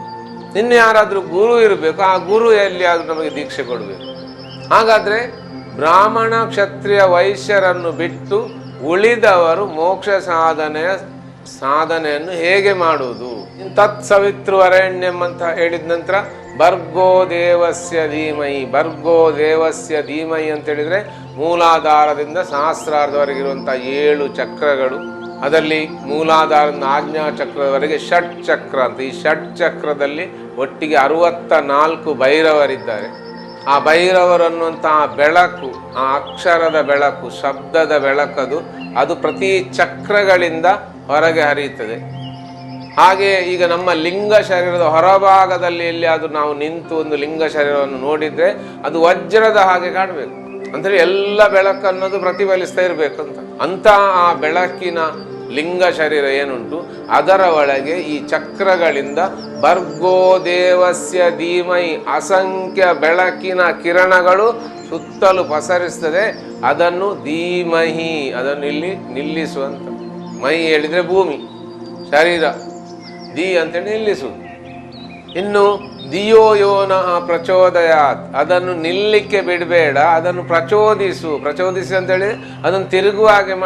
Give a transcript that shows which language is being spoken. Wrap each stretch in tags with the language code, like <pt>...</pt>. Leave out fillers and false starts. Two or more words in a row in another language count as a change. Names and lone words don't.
<kn>ಇನ್ನು ಯಾರಾದರೂ ಗುರು ಇರಬೇಕು, ಆ ಗುರು ಎಲ್ಲಿಯಾದರೂ ನಮಗೆ ದೀಕ್ಷೆ ಕೊಡಬೇಕು. ಹಾಗಾದರೆ ಬ್ರಾಹ್ಮಣ, ಕ್ಷತ್ರಿಯ, ವೈಶ್ಯರನ್ನು ಬಿಟ್ಟು ಉಳಿದವರು ಮೋಕ್ಷ ಸಾಧನೆಯನ್ನು ಹೇಗೆ ಮಾಡುವುದು?</kn> <sa>ತತ್ ಸವಿತೃವರೆಣ್ಯಂ</sa> <kn>ಅಂತ ಹೇಳಿದ ನಂತರ</kn> <sa>ಭರ್ಗೋ ದೇವಸ್ಯ ಧೀಮಹಿ. ಭರ್ಗೋ ದೇವಸ್ಯ ಧೀಮಹಿ</sa> <kn>ಅಂತ ಹೇಳಿದರೆ ಮೂಲಾಧಾರದಿಂದ ಸಹಸ್ರಾರದವರೆಗಿರುವಂಥ 7 ಚಕ್ರಗಳು. ಅದರಲ್ಲಿ ಮೂಲಾಧಾರದಿಂದ ಆಜ್ಞಾ ಚಕ್ರದವರೆಗೆ ಷಟ್ ಚಕ್ರ ಅಂತ. ಈ ಷಟ್ ಚಕ್ರದಲ್ಲಿ ಒಟ್ಟಿಗೆ 64 ಭೈರವರಿದ್ದಾರೆ. ಆ ಭೈರವರನ್ನುವಂತಹ ಬೆಳಕು, ಆ ಅಕ್ಷರದ ಬೆಳಕು, ಶಬ್ದದ ಬೆಳಕದು, ಅದು ಪ್ರತಿ ಚಕ್ರಗಳಿಂದ ಹೊರಗೆ ಹರಿಯುತ್ತದೆ. ಹಾಗೆ ಈಗ ನಮ್ಮ ಲಿಂಗ ಶರೀರದ ಹೊರಭಾಗದಲ್ಲಿ ಎಲ್ಲಿಯಾದರೂ ನಾವು ನಿಂತು ಒಂದು ಲಿಂಗ ಶರೀರವನ್ನು ನೋಡಿದರೆ ಅದು ವಜ್ರದ ಹಾಗೆ ಕಾಣಬೇಕು. ಅಂದರೆ ಎಲ್ಲ ಬೆಳಕನ್ನೋದು ಪ್ರತಿಫಲಿಸ್ತಾ ಇರಬೇಕಂತ. ಅಂತ ಆ ಬೆಳಕಿನ ಲಿಂಗ ಶರೀರ ಏನುಂಟು ಅದರ ಒಳಗೆ ಈ ಚಕ್ರಗಳಿಂದ</kn> <sa>ಭರ್ಗೋ ದೇವಸ್ಯ ಧೀಮಹಿ</sa> <kn>ಅಸಂಖ್ಯ ಬೆಳಕಿನ ಕಿರಣಗಳು ಸುತ್ತಲೂ ಪಸರಿಸ್ತದೆ. ಅದನ್ನು ಧೀಮಹಿ, ಅದನ್ನು ಇಲ್ಲಿ ನಿಲ್ಲಿಸುವಂತ. ಮೈ ಹೇಳಿದರೆ ಭೂಮಿ, ಶರೀರ, ಧೀ ಅಂತೇಳಿ ನಿಲ್ಲಿಸುವುದು. ಇನ್ನು</kn> <sa>ಧಿಯೋ ಯೋನಃ ಪ್ರಚೋದಯಾತ್,</sa> <kn>ಅದನ್ನು ನಿಲ್ಲಿಕ್ಕೆ ಬಿಡಬೇಡ, ಅದನ್ನು ಪ್ರಚೋದಿಸಿ ಅಂತ ಹೇಳಿ ಅದನ್ನು ತಿರುಗುವ ಹಾಗೆ ಮಾಡು.</kn>